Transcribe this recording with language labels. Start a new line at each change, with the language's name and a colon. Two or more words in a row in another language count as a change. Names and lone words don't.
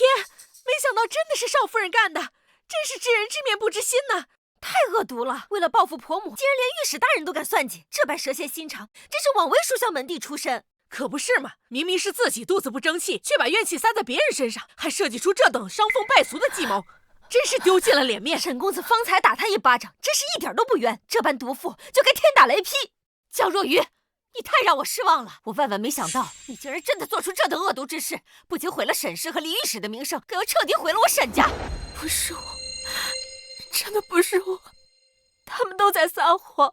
Chinese: 沒想到真的是少夫人幹的，真是知人知面不知心吶！太惡毒了！為了報復婆母，竟然連御史大人都敢算計，這般蛇蠍心腸，真是枉為屬校門第出身。可不是嘛！明明是自己肚子不爭氣，卻把怨氣撒在別人身上，還設計出這等傷風敗俗的計謀，真是丟盡了臉面。沈公子方才打他一巴掌，真是一點都不冤，這般毒婦就該天打雷劈。江若愚，你太讓我失望了！我萬萬沒想到，你竟然真的做出這等惡毒之事，不僅毀了沈氏和李御史的名聲，更要徹底毀了我沈家。不是我，真的不是我，他們都在撒謊。